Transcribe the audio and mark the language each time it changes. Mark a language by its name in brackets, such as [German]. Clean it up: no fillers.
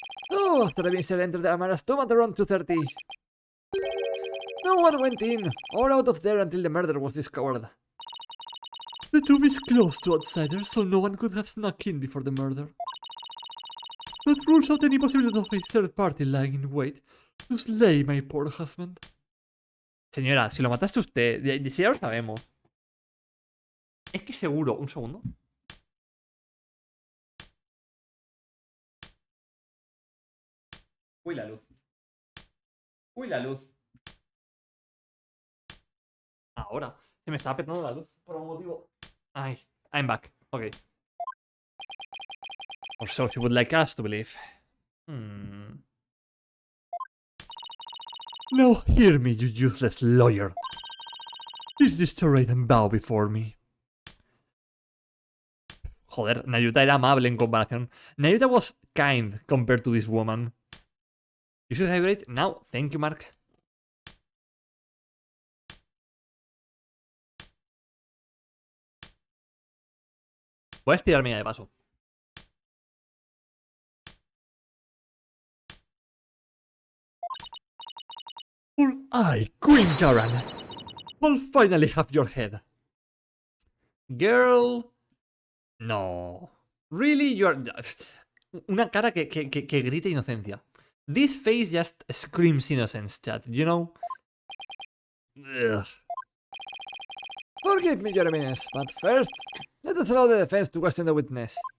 [English] Oh, after the minister entered Amara's tomb at around 2:30. No one went in or out of there until the murder was discovered. The tomb is closed to outsiders, so no one could have snuck in before the murder. That rules out any possibility of a third party lying in wait to slay my poor husband. [Spanish] Señora, si lo mataste usted, si ya lo sabemos. Es que seguro, un segundo. Uy, la luz. Uy, la luz. Ahora. Se me estaba petando la luz por algún motivo. [English] Ay, I'm back. Okay. Or so she would like us to believe. Now hear me, you useless lawyer. Is this charade and bow before me? [Spanish] Joder, Nayuta era amable en comparación. [English] Nayuta was kind compared to this woman. You should hydrate now. Thank you, Mark. [Spanish] Voy a estirarme ya de paso. [English] Or I, Queen Karen, will finally have your head. Girl. No. Really? You're... [Spanish] Una cara que grita inocencia. [English] This face just screams innocence, chat, you know? Ugh. Forgive me, Your Eminence, but first, let us allow the defense to question the witness.